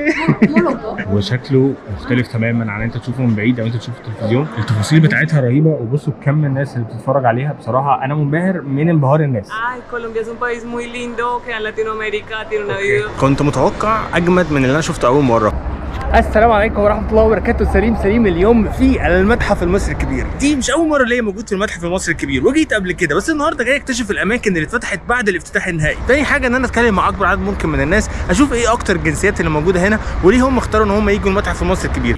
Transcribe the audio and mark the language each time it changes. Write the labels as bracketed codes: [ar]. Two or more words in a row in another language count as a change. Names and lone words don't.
[ar] وشكله مختلف تماما عن انت تشوفه من بعيد او انت تشوفه في التلفزيون. التفاصيل بتاعتها رهيبه، وبصوا كم الناس اللي بتتفرج عليها. بصراحه انا منبهر من انبهار الناس. [es] Colombia es un país muy lindo, queda en Latinoamérica, tiene una vida. [ar] كنت متوقع اجمد من اللي انا شفته اول مره. السلام عليكم ورحمة الله وبركاته. سليم اليوم في المتحف المصري الكبير. دي مش أول مرة ليا موجود في المتحف المصري الكبير، وجيت قبل كده، بس النهارده جاي اكتشف الأماكن اللي اتفتحت بعد الافتتاح النهائي. تاني حاجة إن أنا أتكلم مع أكبر عدد ممكن من الناس، أشوف إيه أكتر الجنسيات اللي موجودة هنا، وليه هم اختاروا إن هم يجوا المتحف المصري الكبير.